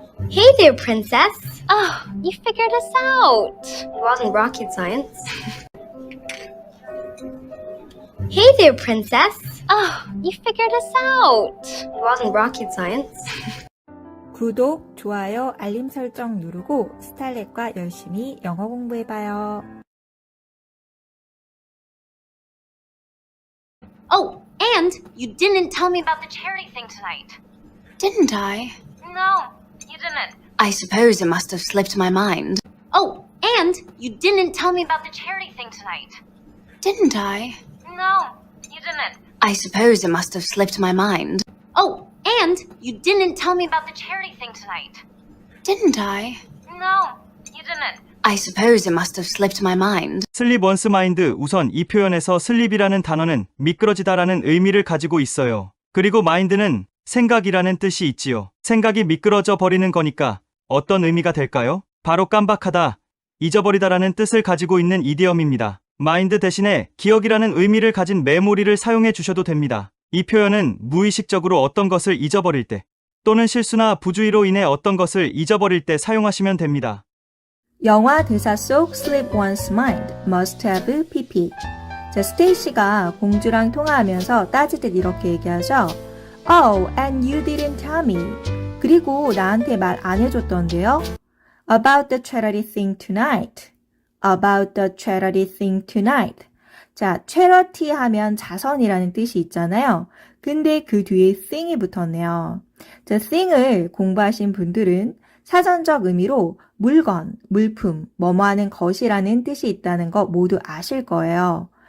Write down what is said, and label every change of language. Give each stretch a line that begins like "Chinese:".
English: Hey there, princess. Oh, you figured us out. It wasn't rocket science. Hey there, princess. Oh, you figured us out. It wasn't rocket science.
Korean: 구독, 좋아요, 알림 설정 누르고 스탈렛과 열심히 영어 공부해봐요.
English: Oh, and you didn't tell me about the charity thing tonight. Didn't I? No, you didn't. I suppose it must have slipped my mind. Oh, and you didn't tell me about the charity thing tonight. Didn't I? No, you didn't. I suppose it must have slipped my mind. Oh, and you didn't tell me about the charity thing tonight. Didn't I? No, you didn't. I suppose it must have slipped my mind. 슬립 원스 마인드.
Korean: 우선 이 표현에서 슬립이라는 단어는 미끄러지다라는 의미를 가지고 있어요. 그리고 마인드는 생각이라는 뜻이 있지요. 생각이 미끄러져 버리는 거니까 어떤 의미가 될까요? 바로 깜박하다, 잊어버리다라는 뜻을 가지고 있는 이디엄입니다. 마인드 대신에 기억이라는 의미를 가진 메모리를 사용해 주셔도 됩니다. 이 표현은 무의식적으로 어떤 것을 잊어버릴 때 또는 실수나 부주의로 인해 어떤 것을 잊어버릴 때 사용하시면 됩니다. 영화 대사 속
English: Slip one's mind must have PP.
Korean: 자, 스테이시가 공주랑 통화하면서 따지듯 이렇게 얘기하죠.
English: Oh, and you didn't tell me.
Korean: 그리고 나한테 말 안 해줬던데요.
English: About the charity thing tonight. About the charity thing tonight.
Korean: 자, charity 하면 자선이라는 뜻이 있잖아요. 근데 그 뒤에 thing이 붙었네요. 자, thing을 공부하신 분들은 사전적 의미로 물건, 물품, 뭐뭐 하는 것이라는 뜻이 있다는 거 모두 아실 거예요.